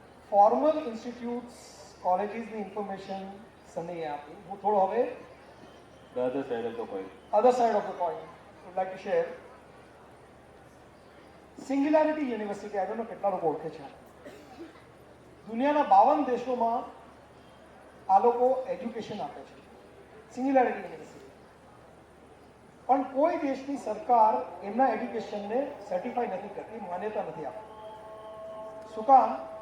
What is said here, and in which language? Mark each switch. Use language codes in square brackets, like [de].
[gu] Formal institutes, કોલેજીસની information સનીએ આપી. હું થોડો હવે [en] The other side of the coin. other side of the coin would like to share. [gu] Singularity university, [en] I don't know [gu] કેટલા લોકો ઓળખે છે. દુનિયાના 52 દેશોમાં આ લોકો એજ્યુકેશન આપે છે, સિંગ્યુલારિટી યુનિવર્સિટી. પણ કોઈ દેશની સરકાર એમના એજ્યુકેશનને સર્ટિફાઈ નથી કરતી, માન્યતા નથી આપતી. શું કામ?